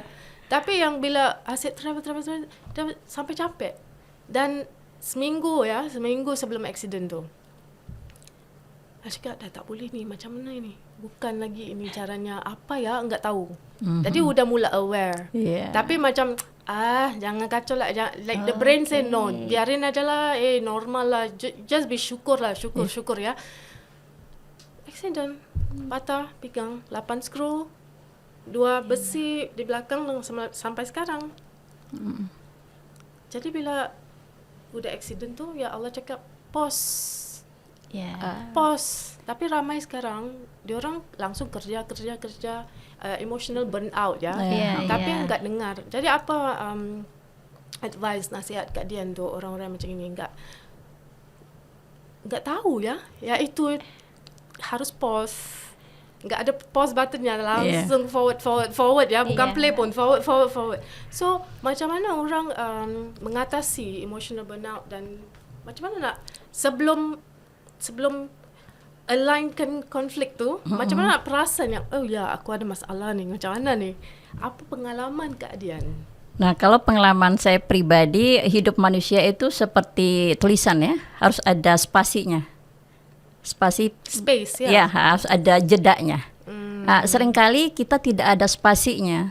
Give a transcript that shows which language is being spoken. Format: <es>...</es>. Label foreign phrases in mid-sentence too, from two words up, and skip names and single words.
<ms>Tapi yang bila asyik travel sampai capek. Dan seminggu sebelum accident tu, saya cakap dah tak boleh ni, macam mana ini? Bukan lagi ini caranya, apa ya, enggak tahu. Jadi udah mula aware.</ms> <en>Yeah.</en> <ms>Tapi macam jangan kacau lah,</ms> <en>like the brain say no,</en> <id>biarin aja lah, normal lah,</id> <en>just be syukur ya.</en> <ms>Accident, patah pinggang, 8 skru, 2 besi di belakang sampai sekarang. Jadi bila udah accident tu, ya Allah cakap pause. Pause. Tapi ramai sekarang diorang langsung kerja</ms> <en>emotional burnout</en> <ms>ya. Tapi enggak dengar. Jadi apa advice, nasihat kat dia untuk orang-orang macam ini, enggak tahu ya. Ya itu harus pause. Enggak ada</ms> <en>pause buttonnya,</en> <ms>langsung forward ya, bukan play pun, forward. So macam mana orang mengatasi</ms> <en>emotional burnout,</en> <ms>dan macam mana nak sebelum alignkan konflik tu, macam mana nak perasan yang aku ada masalah ni, macam mana ni? Apa pengalaman Kak Dian?</ms> <id>Nah, kalau pengalaman saya pribadi, hidup manusia itu seperti tulisan ya, harus ada spasinya. Space ya. Ya, harus ada jedanya. Seringkali kita tidak ada spasinya.</id>